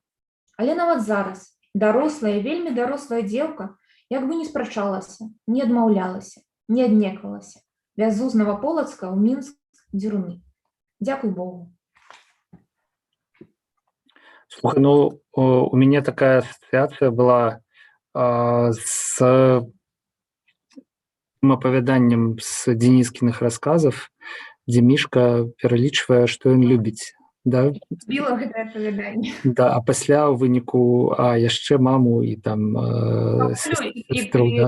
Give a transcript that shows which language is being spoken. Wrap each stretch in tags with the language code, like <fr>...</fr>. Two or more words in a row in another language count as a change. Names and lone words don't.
<be>Але нават зараз дарослая, вельмі дарослая дзеўка як бы не спрачалася, не адмаўлялася, не аднеквалася. Вязу з Новаполацка ў Мінск дзюрмы. Дзякуй Богу. Слухай, ну,</be> <ru>у меня такая ассоциация была с</ru> <be>апавяданнем з Денискиных рассказов, дзе Мішка пералічвае, што ён любіць. Да? Збіла гэтае апавяданне. Да, а пасля ў выніку яшчэ маму і там сестру, да?</be>